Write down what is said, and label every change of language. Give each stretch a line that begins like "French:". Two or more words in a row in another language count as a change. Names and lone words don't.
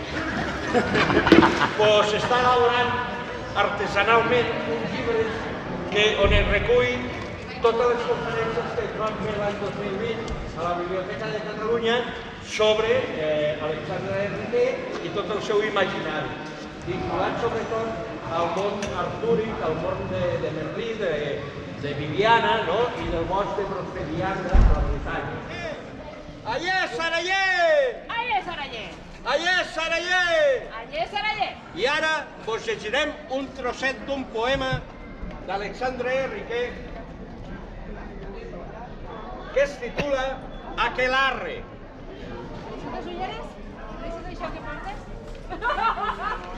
Catalan: està elaborant artesanalment uns llibres on es recull totes les conferències que es van fer l'any 2020 a la Biblioteca de Catalunya sobre Alexandre Riquer i tot el seu imaginari, vinculat sobretot al món artúric, al món de Merlí, de Viviana i del bosc de Prosperianda a la Bretanya. Allé, Saraller! Allé, Saraller! Allé, Saraller! Allé, Saraller! I ara vos llegirem un trosset d'un poema d'Alexandre Riquer que es titula Aquelarre. Deixes les ulleres? Deixes això que portes?